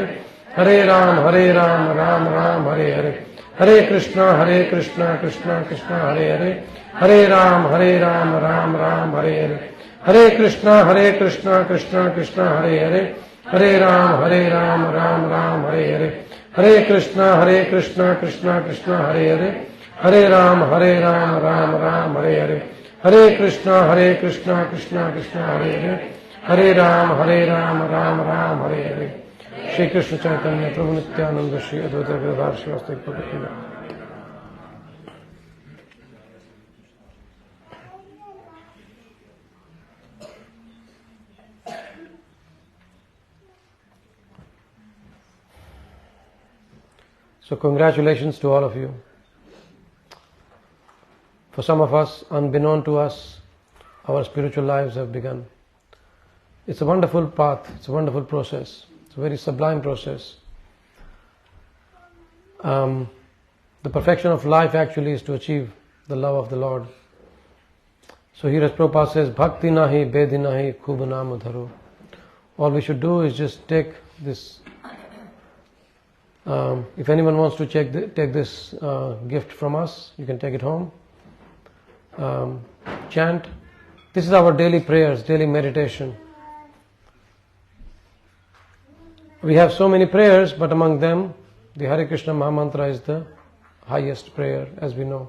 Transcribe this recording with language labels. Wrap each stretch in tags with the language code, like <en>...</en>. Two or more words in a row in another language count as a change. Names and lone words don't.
<sa>हरे राम राम राम हरे हरे, हरे कृष्ण कृष्ण कृष्ण हरे हरे, हरे राम राम राम हरे हरे, हरे कृष्ण कृष्ण कृष्ण हरे हरे, हरे राम राम राम हरे हरे, हरे कृष्ण कृष्ण कृष्ण हरे हरे, हरे राम राम राम हरे हरे, हरे कृष्ण कृष्ण कृष्ण हरे हरे, हरे राम राम राम हरे हरे. Shri Krishna Chaitanya Prabhu Nityananda Shri Advaita Gadadhar Srivastava Prabhupada.</sa> <en>So congratulations to all of you. For some of us, unbeknown to us, our spiritual lives have begun. It's a wonderful path, it's a wonderful process, it's a very sublime process. The perfection of life actually is to achieve the love of the Lord. So here as Prabhupada says,</en> <bn>ভক্তি নাহি, বিধি নাহি, খুব নাম ধরো.</bn> <en>All we should do is just take this. If anyone wants to take this gift from us, you can take it home. Chant. This is our daily prayers, daily meditation. We have so many prayers, but among them, the Hare Krishna Mahamantra is the highest prayer, as we know.</en>